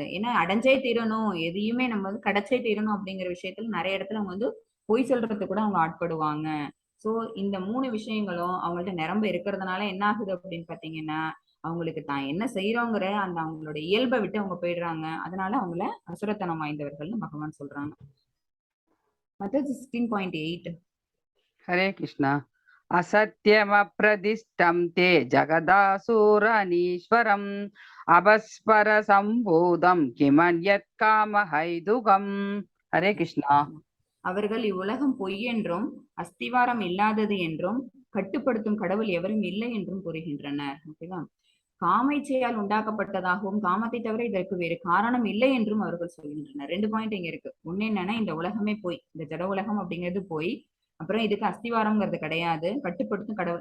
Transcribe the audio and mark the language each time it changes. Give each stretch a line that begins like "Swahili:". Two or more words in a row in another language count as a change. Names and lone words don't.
Tamil: ஏன்னா அடைஞ்சே தீரணும், எதையுமே நம்ம வந்து கிடைச்சே தீரணும் அப்படிங்கிற விஷயத்துல நிறைய இடத்துல அவங்க வந்து பொய் சொல்றதுக்கு கூட அவங்க ஆட்படுவாங்க. சோ இந்த 3 விஷயங்களும் அவங்கள்ட்ட நிரம்ப இருக்கிறதுனால என்ன ஆகுது அப்படின்னு பாத்தீங்கன்னா அவங்களுக்கு தான் என்ன செய்யறோங்கிற அந்த அவங்களோட இயல்பை விட்டு அவங்க போயிடுறாங்க. அதனால அவங்கள அசுரத்தனம் வாய்ந்தவர்கள்னு பகவான் சொல்றாங்க. மத்தது 16.8.
Sanskrit: हरे कृष्णा. असत्यमप्रदिष्टं ते जगदासुरनीश्वरम् अभस्पर सम्भूतं किमन्यत् कामहैतुकम्. हरे कृष्णा.
Tamil: அவர்கள் இவ்வுலகம் பொய் என்றும் அஸ்திவாரம் இல்லாதது என்றும் கட்டுப்படுத்தும் கடவுள் எவரும் இல்லை என்றும் கூறுகின்றனர். ஓகேவா? காமைச்சையால் உண்டாக்கப்பட்டதாகவும் காமத்தை தவிர இதற்கு வேறு காரணம் இல்லை என்றும் அவர்கள் சொல்கின்றனர். 2 பாயிண்ட் இங்க இருக்கு. ஒண்ணு என்னன்னா இந்த உலகமே போய், இந்த ஜட உலகம் அப்படிங்கிறது போய், அப்புறம் இதுக்கு அஸ்திவாரம்ங்கிறது கிடையாது, கட்டுப்படுத்தும் கடவுள்.